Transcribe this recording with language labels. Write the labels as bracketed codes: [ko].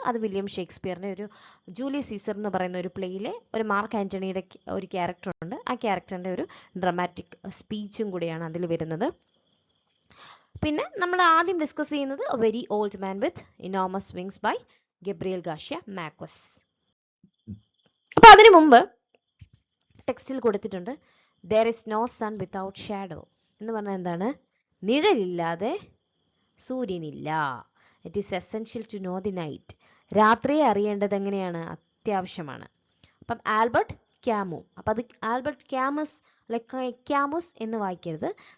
[ml] അത് വില്യം ഷേക്സ്പിയറിൻ്റെ ഒരു Julius Caesar എന്ന് പറയുന്ന ഒരു പ്ലേയിലെ ഒരു മാർക്ക് ആൻ്റണിയുടെ ഒരു ക്യാരക്ടറുണ്ട്. ആ ക്യാരക്ടറിൻ്റെ ഒരു ഡ്രമാറ്റിക് സ്പീച്ചും കൂടിയാണ് അതിൽ വരുന്നത്. പിന്നെ നമ്മൾ ആദ്യം ഡിസ്കസ് ചെയ്യുന്നത് A very old man with enormous wings by Gabriel Garcia marquess. അപ്പോൾ അതിനു മുമ്പ് ടെക്സ്റ്റിൽ കൊടുത്തിട്ടുണ്ട് [en] there is no sun without shadow. [ml] എന്ന് പറഞ്ഞാൽ എന്താണ്, നിഴലില്ലാതെ സൂര്യനില്ല. [en] It is essential to know the night. [ml] രാത്രിയെ അറിയേണ്ടത് എങ്ങനെയാണ്, അത്യാവശ്യമാണ്. അപ്പം ആൽബർട്ട് ക്യാമു, അപ്പം അത് ആൽബർട്ട് ക്യാമസ് ക്യാമുസ് എന്ന് വായിക്കരുത്.